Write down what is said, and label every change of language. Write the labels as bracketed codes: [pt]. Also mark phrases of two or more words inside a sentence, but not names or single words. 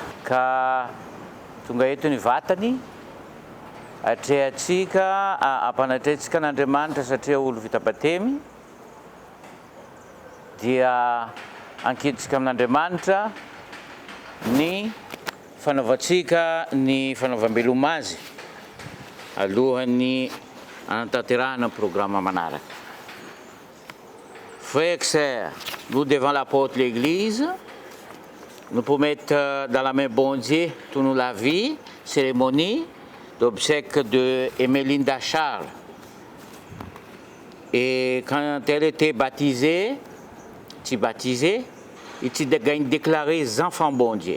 [mg] Ka tonga eto ny vatany atrehantsika ampanatrehantsika n'Andriamanitra satria olo vita batemy dia ankiditsika amin'Andriamanitra ny fanaovantsika ny fanaovam-beloma azy alohan'ny anatanterahana programme manaraka. [fr] Frères et sœurs, nous devant la porte de l'église, nous pour mettre dans la main bon Dieu toute la vie, cérémonie d'obsèques de Emelinda Charles. Et quand elle était baptisée, il s'est déclaré enfant bon Dieu.